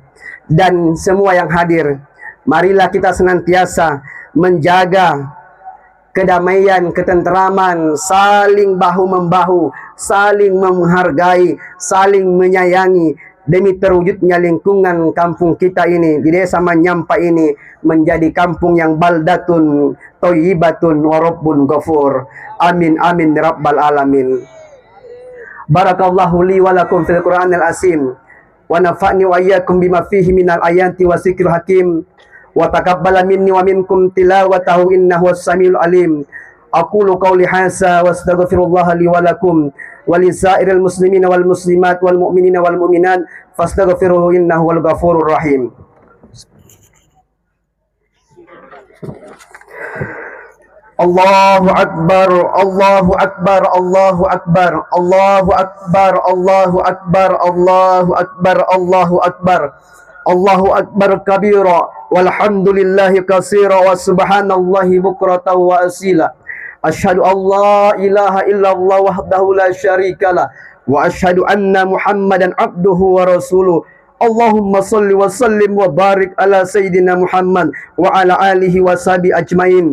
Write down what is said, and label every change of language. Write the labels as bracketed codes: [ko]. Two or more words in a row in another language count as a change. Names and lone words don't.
[id] Dan semua yang hadir, marilah kita senantiasa menjaga kedamaian, ketenteraman, saling bahu-membahu, saling menghargai, saling menyayangi, demi terwujudnya lingkungan kampung kita ini, di desa Manyampa ini, menjadi kampung yang [ar] بلدة طيبة ورب غفور. آمين آمين, رب العالمين. بارك الله لي ولكم في القرآن العظيم ونفعني وإياكم بما فيه من الآيات والذكر الحكيم وتقبل مني ومنكم تلاوته إنه هو السميع العليم. أقول قولي هذا وأستغفر الله لي ولكم ولسائر المسلمين والمسلمات والمؤمنين والمؤمنات فاستغفروه إنه هو الغفور الرحيم. الله أكبر الله أكبر الله أكبر الله أكبر الله أكبر الله أكبر الله أكبر. الله أكبر كبيرا والحمد لله كثيرا وسبحان الله بكرة وأصيلا. أشهد أن لا إله إلا الله وحده لا شريك له وأشهد أن محمدا عبده ورسوله. اللهم صل وسلم وبارك على سيدنا محمد وعلى آله وصحبه أجمعين.